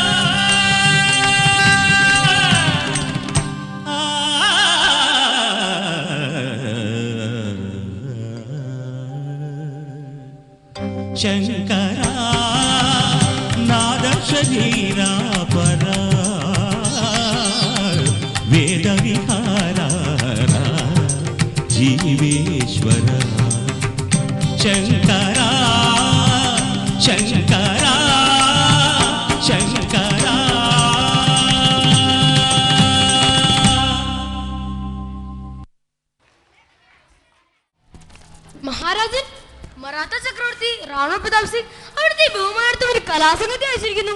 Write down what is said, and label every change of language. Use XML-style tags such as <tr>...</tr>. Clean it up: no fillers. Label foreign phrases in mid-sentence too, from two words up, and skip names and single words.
<te>శంకరా నాద శరీరా పరా వేద విహారా జీవేశ్వరా శంకరా శంకరా శంకరా</te> <ml>മഹാരാജൻ മറാത്ത ചക്രവർത്തി റാണോ പ്രതാപ് സിംഗ് അവിടുത്തെ ബഹുമാനത്തിൽ ഒരു കലാസംഗതി അയച്ചിരിക്കുന്നു.</ml>